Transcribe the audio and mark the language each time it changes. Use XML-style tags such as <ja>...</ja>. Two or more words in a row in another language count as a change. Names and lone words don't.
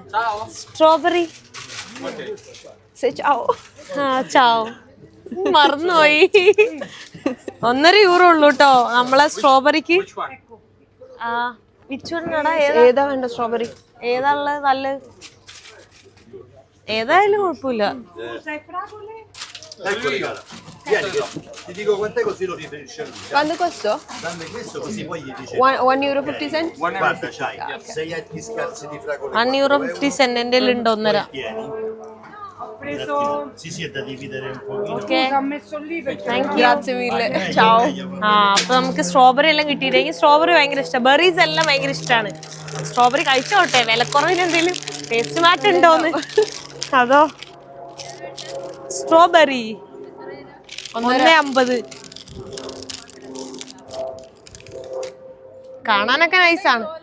<ml>സ്ട്രോബെറി ചാവ് മറന്നുപോയി. €1.5 ഉള്ളൂ കേട്ടോ നമ്മളെ സ്ട്രോബെറിക്ക്. ആ, ഏതാ വേണ്ട സ്ട്രോബെറി? ഏതാ ഉള്ളത് നല്ലത്? ഏതായാലും കുഴപ്പമില്ല.</ml> <it>Ti dico quant'è così lo riferisce lui. Quanto costò? Dammi questo così poi gli dice. €1.50. Guarda, c'hai 6 etti scarsi di fragole.</it> <ml>€1.50 എൻ്റെ ഉണ്ട് 1.5.</ml> <it>Sì, sì, è da dividere un pochino.</it> <en>Okay, thank you.</en> <it>Grazie mille. Ciao.</it> <ml>ആ, അപ്പൊ നമുക്ക് സ്ട്രോബെറി എല്ലാം കിട്ടിയിട്ട് എനിക്ക് സ്ട്രോബെറി ഭയങ്കര ഇഷ്ടമാണ്. ബെറീസ് എല്ലാം ഭയങ്കര ഇഷ്ടമാണ്. സ്ട്രോബെറി കഴിച്ചോട്ടെ, വിലക്കുറവിന് എന്തെങ്കിലും ടേസ്റ്റ് മാറ്റം ഉണ്ടോന്ന്. അതോ സ്ട്രോബെറി 1.50. കാണാനൊക്കെ നൈസാണ്.</ml>